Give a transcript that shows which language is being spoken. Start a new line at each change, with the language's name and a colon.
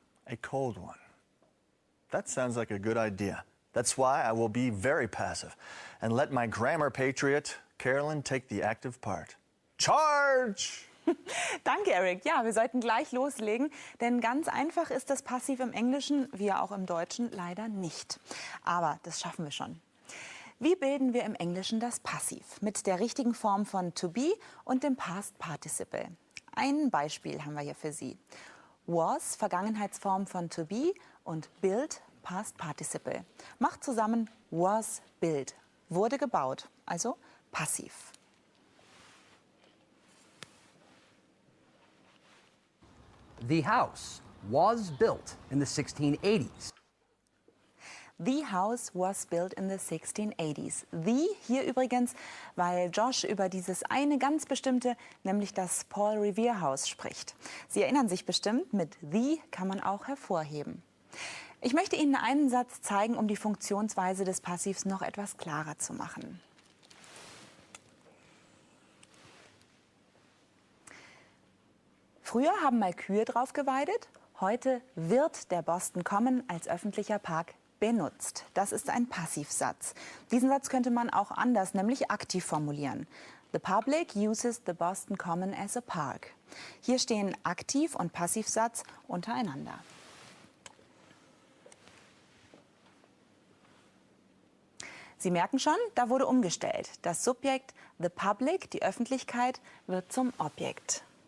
English: A cold one. That sounds like a good idea. That's why I will be very passive and let my grammar patriot, Carolyn, take the active part. Charge!
German: Danke, Eric. Ja, wir sollten gleich loslegen, denn ganz einfach ist das Passiv im Englischen, wie auch im Deutschen, leider nicht. Aber das schaffen wir schon. Wie bilden wir im Englischen das Passiv? Mit der richtigen Form von to be und dem Past Participle. Ein Beispiel haben wir hier für Sie. Was, Vergangenheitsform von to be, und build, Past Participle. Macht zusammen was built. Wurde gebaut, also passiv. The house was built in the 1680s. The house was built in the 1680s. The hier übrigens, weil Josh über dieses eine ganz bestimmte, nämlich das Paul Revere Haus spricht. Sie erinnern sich bestimmt, mit the kann man auch hervorheben. Ich möchte Ihnen einen Satz zeigen, um die Funktionsweise des Passivs noch etwas klarer zu machen. Früher haben mal Kühe drauf geweidet, heute wird der Boston Common als öffentlicher Park benutzt. Das ist ein Passivsatz. Diesen Satz könnte man auch anders, nämlich aktiv formulieren. The public uses the Boston Common as a park. Hier stehen Aktiv- und Passivsatz untereinander. Sie merken schon, da wurde umgestellt. Das Subjekt the public, die Öffentlichkeit, wird zum Objekt.